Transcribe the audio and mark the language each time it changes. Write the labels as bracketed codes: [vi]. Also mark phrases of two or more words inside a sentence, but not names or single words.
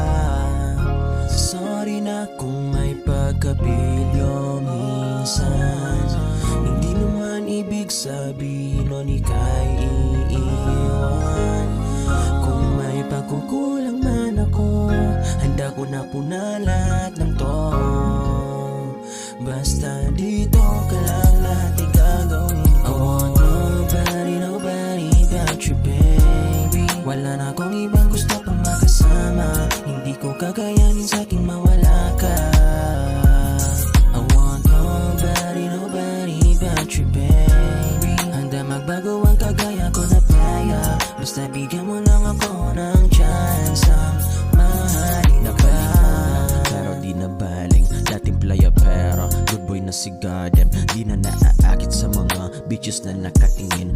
[tl] Sorry na kung may pagkapilyo minsan, hindi naman ibig sabihin nun ika'y iiwan. Kung may pagkukulang man ako, handa ko na punalat ng to. Basta dito ka lang lahat ay gagawin ko. [en] I want nobody but you, baby. [tl] Wala na akong ibang gusto pang makasama, hindi ko kakayanin sa aking mawala ka. [en] I want nobody but you, baby. [tl] Handa magbago ang kagaya ko na playa, basta bigyan mo lang ako ng chance ang mahalin ka. Pero di na baling dating playa, pero [en] good boy [tl] na si Goddamn. Di na naaakit sa mga bitches na nakatingin.